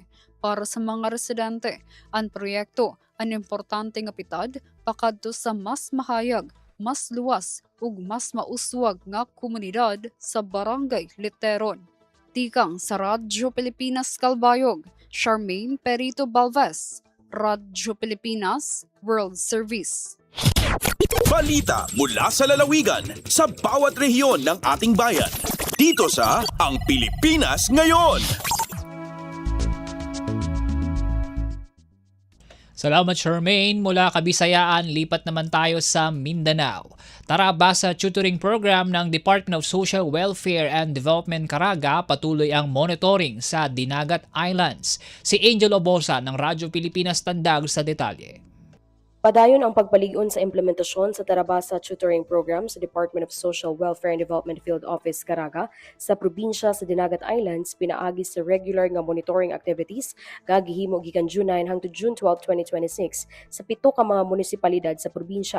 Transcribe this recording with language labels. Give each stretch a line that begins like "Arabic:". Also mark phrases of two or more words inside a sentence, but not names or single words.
Waray: Para sa mga residente, ang proyekto ang importante nga pitad pakadto sa mas mahayag, mas luwas ug mas mauswag nga komunidad sa Barangay Leteron. Tikang sa Radyo Pilipinas Calbayog, Charmaine Perito Balves, Radyo Pilipinas World Service.
Filipino: Balita mula sa lalawigan sa bawat rehiyon ng ating bayan. Dito sa Ang Pilipinas Ngayon. Salamat Charmaine. Mula Kabisayaan, lipat naman tayo sa Mindanao. Tara ba sa
English: tutoring program
Filipino: ng Department of Social Welfare and Development Caraga, patuloy ang monitoring sa Dinagat Islands. Si Angel Obosa ng Radyo Pilipinas Tandag sa detalye.
Cebuano: Padayon ang pagpaligon sa implementasyon sa Tarabasa Tutoring Program sa Department of Social Welfare and Development Field Office Caraga sa probinsya sa Dinagat Islands pinaagi sa regular nga
English: monitoring activities
Cebuano: gagihimo gikan June 9 hangtod June 12, 2026 sa 7 ka mga munisipalidad sa probinsya.